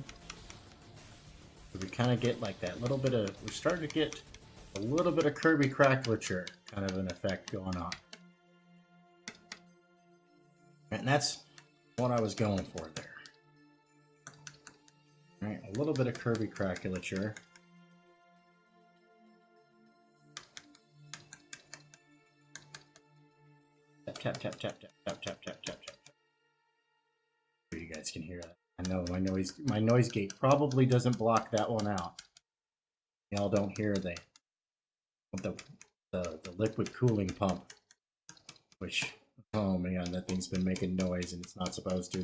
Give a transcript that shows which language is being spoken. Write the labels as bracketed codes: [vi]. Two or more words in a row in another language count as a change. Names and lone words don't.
[en] We kind of get like that little bit of, we're starting to get a little bit of Kirby crackulature kind of an effect going on. And that's what I was going for there. All right, a little bit of Kirby crackulature. Tap, tap, tap, tap, tap, tap, tap, tap, tap, tap. You guys can hear that. I know my noise gate probably doesn't block that one out. Y'all don't hear the liquid cooling pump, which, oh man, that thing's been making noise and it's not supposed to.